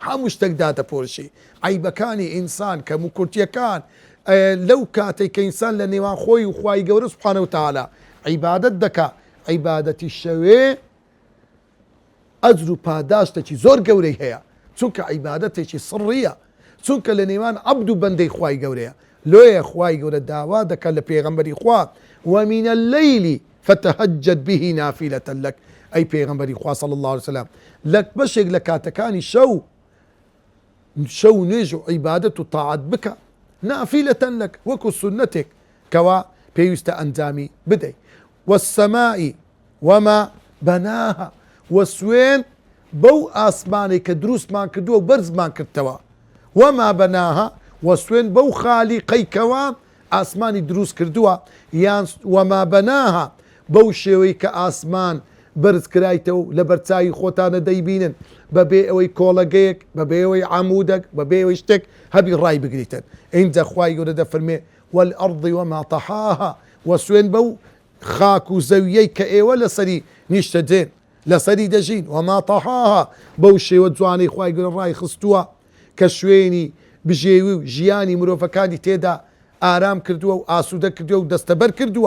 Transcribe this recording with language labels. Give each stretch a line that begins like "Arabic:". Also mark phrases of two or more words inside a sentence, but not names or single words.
Central Kurdish: عیبەکانی ئینسان کەم و کورتیەکان لەو کاتێک کە ئینسان لە نێوان خۆی و خوای گەورە
Arabic: سوبحانەهو وتەعالا
Central Kurdish: عیبادەت دەکا، عیبادەتی شەوێ ئەجر و پاداشتێکی زۆر گەورەی هەیە، چونکە عیبادەتێکی سڕیە، چونکە لە نێوان عەبد و بەندەی خوای گەورەیە. لۆیە خوای گەورە داوا دەکات لە پێغەمبەری خوا
Arabic: ومن الليل فتهجد به نافلة لك،
Central Kurdish: ئەی پێغەمبەری خوا
Arabic: صلی الله عليه وسلم
Central Kurdish: لە بەشێک لە کاتەکانی شەو نوێژ و عیبادەت و تاعەت بکە
Arabic: نافلة لك
Central Kurdish: وەکو سونەتێک کەوا پێویستە ئەنجامی بدەیت.
Arabic: والسماء وما بناها،
Central Kurdish: وسوێن بەو ئاسمانێک کە دروستمان کردووە و بەرزمان کردەوە،
Arabic: وما بناها
Central Kurdish: وسوێن بەو خالیقەی کەوا ئاسمانی دروست کردووە، یان
Arabic: وما بناها
Central Kurdish: بەو شێوەی کە ئاسمان بەرز کرایتەوە لە بەرچاوی خۆتانە دەیبینن بەبێ ئەوەی کۆڵەگەیەک، بەبێ ئەوەی عەمودێک، بەبێ ئەوەی شتێک هەبی ڕای بگریتن. ئینجا خوای گەورە دەفەرمێ
Arabic: والأرض وما طحاها،
Central Kurdish: وسوێن بەو خاک و زەویەی کە ئێوە لەسەری نیشتە دێن لەسەری دەژین،
Arabic: وما طحاها
Central Kurdish: بەو شێوە جوانەی خوای گەورە ڕای خستووە کە شوێنی بژێوی و ژیانی مرۆڤەکانی تێدا ئارام کردووە و ئاسوودە کردووە و دەستەبەر کردووە.